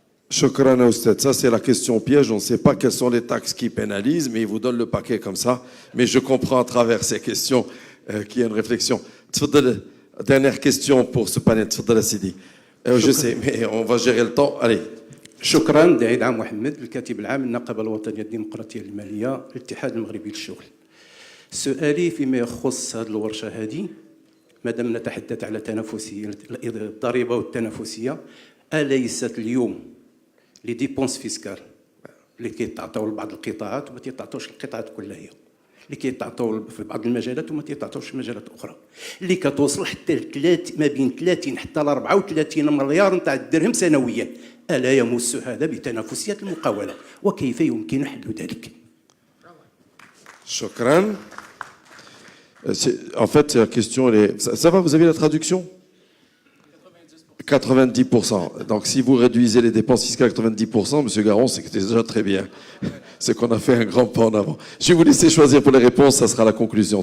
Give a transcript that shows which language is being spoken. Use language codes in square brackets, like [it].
[ar] Shukran Oustad. [fr] Ça, c'est la question piège. On ne sait pas quelles sont les taxes qui pénalisent, mais ils vous donnent le paquet comme ça. Mais je comprends à travers ces questions qu'il y a une réflexion. Dernière question pour ce panel. Sidi. Je sais, mais on va gérer le temps. Allez. [ar] شكرا داعي عام محمد الكاتب العام للنقابه الوطنيه الديمقراطيه الماليه الاتحاد المغربي للشغل. سؤالي فيما يخص هذه الورشه هذه مادام نتحدث على تنافسيه الضريبه والتنافسيه اليست اليوم [fr] لي ديبونس فيسكال [ar] اللي كيتعطاو لبعض القطاعات وما تيتعطاوش للقطاعات كلها هي اللي كيتعطاو في بعض المجالات وما تيتعطاوش في مجالات اخرى اللي كتوصل حتى ما بين 30 حتى ل 34 مليار نتاع الدرهم سنويا ألا يمس هذا بتنافسية المقاولة وكيف يمكن حل ذلك؟ Shukran. [fr] En fait, la question, ça va, vous avez la traduction? 90%. Donc, si vous réduisez les dépenses fiscales à 90%, Monsieur Garon, c'est que c'est déjà très bien. C'est qu'on a fait un grand pas en avant. Je vais vous laisser choisir pour les réponses, ça sera la conclusion.